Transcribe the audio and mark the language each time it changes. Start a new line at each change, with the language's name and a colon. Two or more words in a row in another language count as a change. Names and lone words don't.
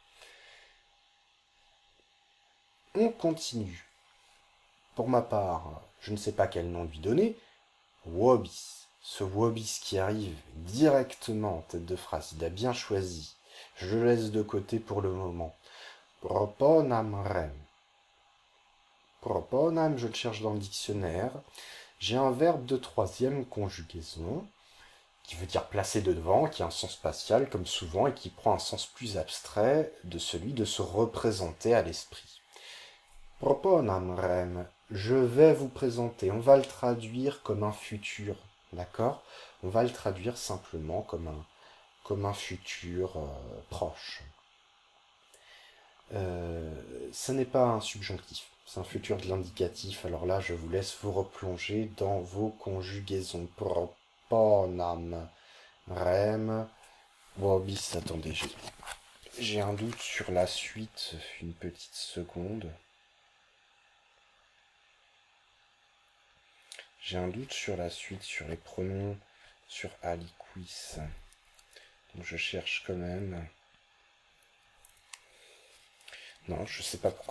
French: On continue. Pour ma part, je ne sais pas quel nom lui donner. Wobis. Ce Wobis qui arrive directement en tête de phrase, il a bien choisi. Je le laisse de côté pour le moment.
Latin: Proponam rem. Proponam,
French: je le cherche dans le dictionnaire. J'ai un verbe de troisième conjugaison qui veut dire placer de devant, qui a un sens spatial comme souvent et qui prend un sens plus abstrait de celui de se représenter à l'esprit.
Latin: Proponam rem,
French: je vais vous présenter, on va le traduire comme un futur, d'accord? On va le traduire simplement comme un futur proche. Ce n'est pas un subjonctif, c'est un futur de l'indicatif, alors là je vous laisse vous replonger dans vos conjugaisons.
Latin: Proponam rem, wobis,
French: attendez, j'ai un doute sur la suite, une petite seconde. J'ai un doute sur la suite, sur les pronoms, sur aliquis. Donc je cherche quand même. Non, je sais pas pourquoi.